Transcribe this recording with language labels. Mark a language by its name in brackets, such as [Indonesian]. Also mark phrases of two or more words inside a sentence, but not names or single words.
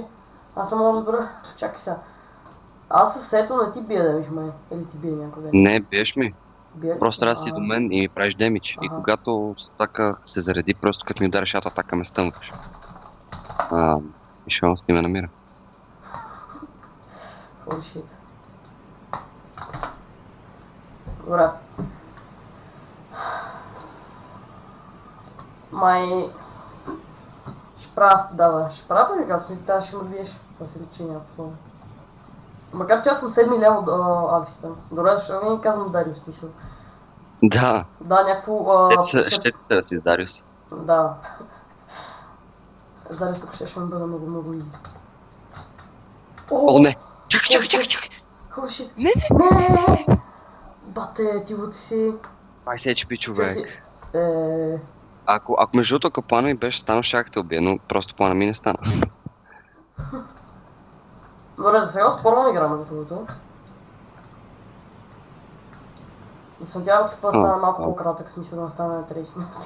[Bulgarian] Аз не мога да разбера. Чакай сега. Аз със сето не ти бия демидж, май. Или ти бия някога? Не, биеш ми. Просто трябва да си до мен и ми правиш демидж. И когато атака се зареди, просто като ми удариш атака ме стъмваш. И шанс ти ме намира. [English] Holy shit. [Bulgarian] Добре. Май... Ще правя, ще правя така, смисъл, тази ще ме биеш. Това се личи някакво. Макар че аз съм 7 лево до Алистър. Добре, защото не казвам Дариус, смисъл. Да. Да, някакво... Ще да си с Дариус. Да. С Дариус тук ще ме бъде много изи. О, не! Чакай! [English] Holy shit. [Bulgarian] Не! Бате, ти вот си... 20 HP човек. Е... Ако между другото, ако плана ми беше станал, щях те убия, но просто плана ми не стана. Добре, за сега спорно играме за другото. Да се надявам, че това стане малко по-кратък, смисъл да не стане на 30 минути.